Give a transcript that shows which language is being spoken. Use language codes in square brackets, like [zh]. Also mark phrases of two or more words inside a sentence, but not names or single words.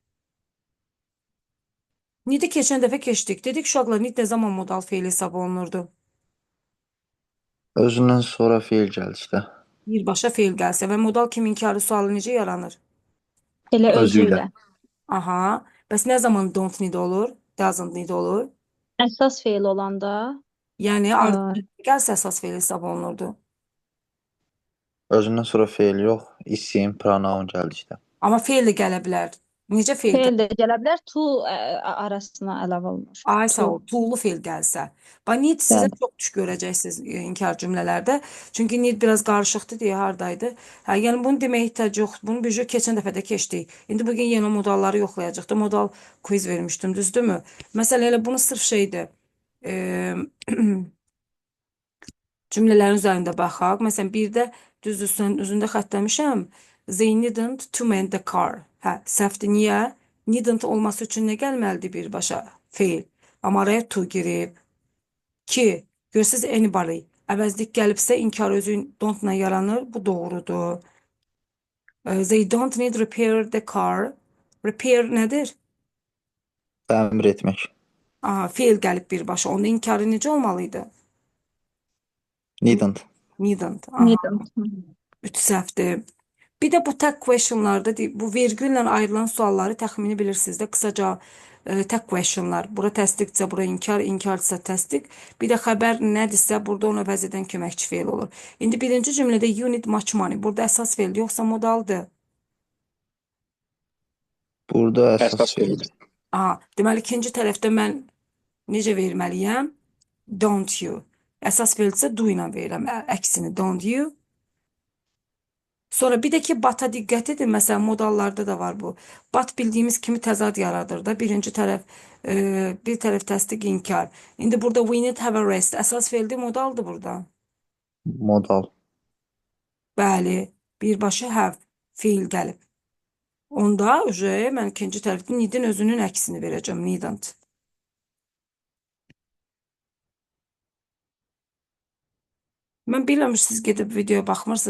[az] Nidi keçən dəfə keçdik. Dedik uşaqlar, nid nə zaman modal feil hesab olunurdu? özündən sonra feil gəldikdə, Birbaşa feil gəlsə və modal kimin inkarı sualı necə yaranır? Elə özü özü ilə. ilə. Aha. Bəs nə zaman [en] don't need [az] olur? [en] doesn't need [az] olur. Əsas feil olanda Yəni ə, ardıcıl gəlsə əsas feil hesab olunurdu. Özündən sonra feil yox, isim, pronoun gəldi işte. Amma feil də gələ bilər. Necə feil gələ? feil də gələ bilər. To arasına əlavə olunur. Ay sağ To ol. Tuğlu feil gəlsə. Bax need sizə gəldi. çox tuş görəcəksiniz inkar cümlələrdə. Çünki need biraz qarışıqdır deyə hardaydı. Hə, yəni bunu deməyə ehtiyac yoxdur. Bunu bir keçən dəfə də keçdik. İndi bu gün yeni modalları yoxlayacağıq da. Modal quiz vermişdim, düzdürmü? Məsələn elə bunu sırf şeydir. E, cümlələrin üzərində baxaq. Məsələn, birdə düzdür, üzündə xətləmişəm. [en] They needn't to mend the car. [az] Hə, səhvdir. Niyə? Needn't olması üçün nə gəlməlidir birbaşa? Feil. Amma araya to girib. 2. Görürsüz anybody. Əvəzlik gəlibsə inkar özü don't-la yaranır. Bu doğrudur. [en] They don't need repair the car. [az] Repair nədir? Təmir etmək. Aha, feil gəlib birbaşa. Onda inkarı necə olmalıydı? Needn't. Needn't. Aha, Needn't. 3 səhvdir. Bir də bu [en] tag questionlarda [az] bu vergüllə ayrılan sualları təxmini bilirsiniz də qısaca [en] tag questionlar. [az] Bura təsdiqsə, bura inkar, inkarsa təsdiq. Bir də xəbər nədirsə, burada onu əvəz edən köməkçi feil olur. İndi birinci cümlədə [en] you need much money. [az] Burada əsas feil yoxsa modaldır. Burada əsas Əsas feil. feil. Aha, deməli ikinci tərəfdə mən necə verməliyəm? [en] Don't you. [az] Əsas feilsə do ilə verirəm. Əksini [en] don't you. [az] Sonra bir də ki, bata diqqət edin. Məsələn, modallarda da var bu. Bat bildiyimiz kimi təzad yaradır da. Birinci tərəf, bir tərəf təsdiq, inkar. İndi burada [en] we need have a rest. [az] Əsas feildir, modaldır burada. Modal. Bəli, birbaşa have feil gəlib. Onda mən ikinci tərəfdə needin özünün əksini verəcəm. Needn't. Mən bilmirəm, siz gedib videoya baxmırsınız.